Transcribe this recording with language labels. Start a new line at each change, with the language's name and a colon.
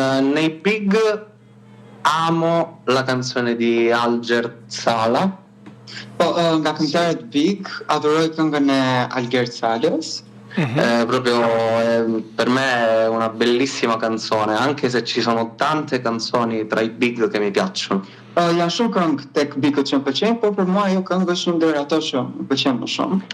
Italian: Nei Big amo la canzone di Alger Sala.
Albanian: Po, nga këngëtarët Big, adoroj këngën e Alger Salës.
Italian: Proprio per me è una bellissima canzone, anche se ci sono tante canzoni tra I Big che mi piacciono.
Albanian: Janë shumë këngë tek Bigët që më pëlqejnë, por për mua ajo këngë është një ndër ato që më pëlqen më shumë.